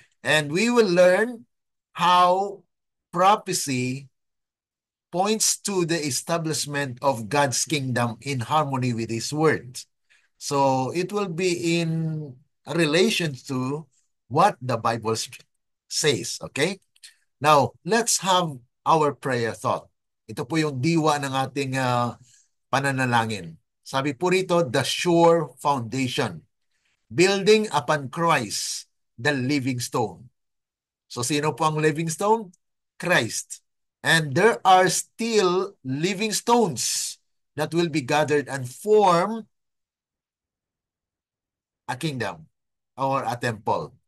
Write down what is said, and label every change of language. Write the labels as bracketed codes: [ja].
[en] And we will learn how prophecy points to the establishment of God's kingdom in harmony with His word. So it will be in relation to what the Bible says, okay? Now, let's have our prayer thought. [tl] Ito po yung diwa ng ating pananalangin. Sabi po rito, [en] the sure foundation, building upon Christ, the living stone. So [tl] sino po ang [en] living stone? Christ. And there are still living stones that will be gathered and form a kingdom or a temple.